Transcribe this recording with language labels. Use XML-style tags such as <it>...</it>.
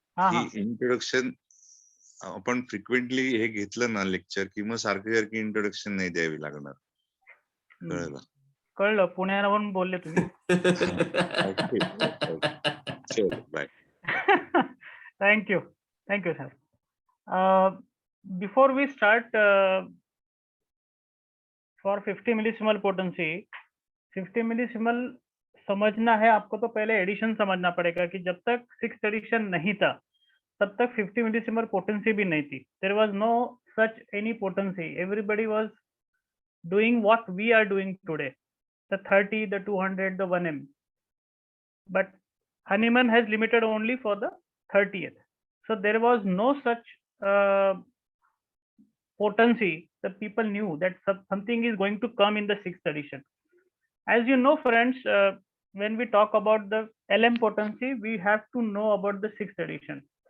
<mr>ही introduction आपण frequently हे घेतलं ना लेक्चर, की मग सारखी इंट्रोडक्शन नाही द्यावी लागणार. कळलं. पुण्यावरून बोलले तुम्ही.</mr> <en>Bye. Thank you sir. Before we start for 50 millesimal potency,</en> <hi>50 मिलीसिमल समझना है आपको तो पहले एडिशन समझना पड़ेगा कि जब तक 6th एडिशन नहीं था तब तक 50 मिलीसिमल पोटेंसी भी नहीं थी.</hi> <en>There was no such any potency. Everybody was doing what we are doing today, the 30, the 200, the 1M. But Hahnemann has limited only for the 30th. So there was no such potency. The people knew that something is going to come in the 6th edition. As you know, friends, when we talk about the LM potency, we have to know about the 6th edition.</en>